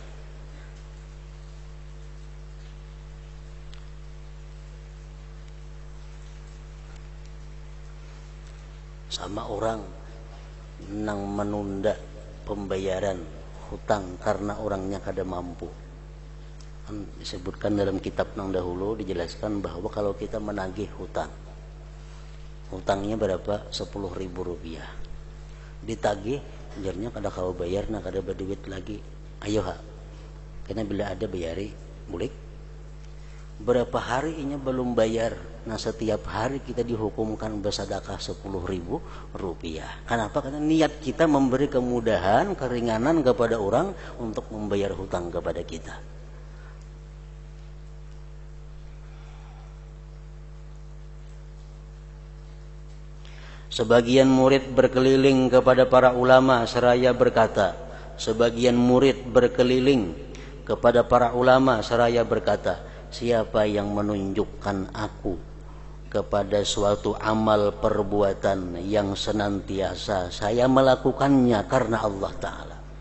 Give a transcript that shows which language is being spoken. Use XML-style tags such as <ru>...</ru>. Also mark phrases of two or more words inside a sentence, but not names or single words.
<id>Sama orang yang menunda pembayaran hutang karena orangnya kada mampu. Disebutkan dalam kitab nang dahulu, dijelaskan bahwa kalau kita menagih hutang, hutangnya berapa? 10.000 rupiah. Ditagih,</id> <bjn>jarnya kada kau bayar, nah kada berduit lagi. Ayo ha, karena bila ada bayari, boleh. Berapa hari inya belum bayar?</bjn> <id>Nah setiap hari kita dihukumkan bersedekah 10.000 rupiah. Kenapa? Karena niat kita memberi kemudahan, keringanan kepada orang untuk membayar hutang kepada kita. Sebagian murid berkeliling kepada para ulama seraya berkata, sebagian murid berkeliling kepada para ulama seraya berkata, siapa yang menunjukkan aku kepada suatu amal perbuatan yang senantiasa saya melakukannya karena Allah Ta'ala.</id>